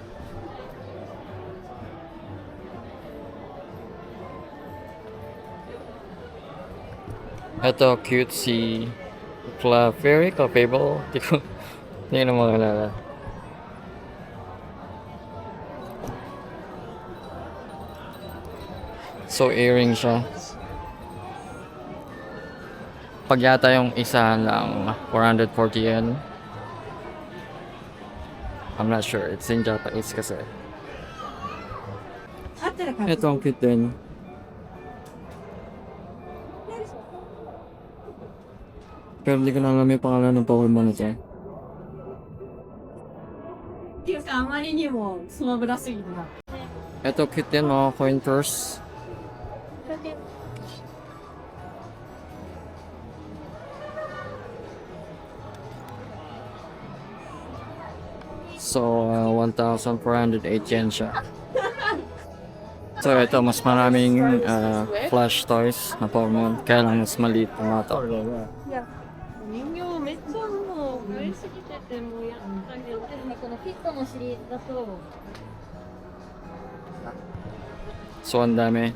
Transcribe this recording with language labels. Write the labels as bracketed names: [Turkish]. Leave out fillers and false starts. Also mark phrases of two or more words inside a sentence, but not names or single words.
[Filipino] Ito cute si Clefairy, Clefable. Hindi ko na makalala. So earring siya. Pag yata yung isa lang 440 yen. [English] I'm not sure. It's in Japanese kasi. [Filipino] Ito ang cute din. Pero hindi ko na alam yung pangalan ng Pokemon na ito. [Japanese] っていうかあまりにもスマブラすぎるな。 [Filipino] Ito cute din mga coin purse. So, 1,408 yen siya. So, ito, mas maraming [English] flash toys [Filipino] na Pokemon. Kaya lang mas maliit pa nga ito. [Japanese] 人形めっちゃもう増えすぎててもうやったりこのフィットのシリーズだと [Filipino] So, ang dami.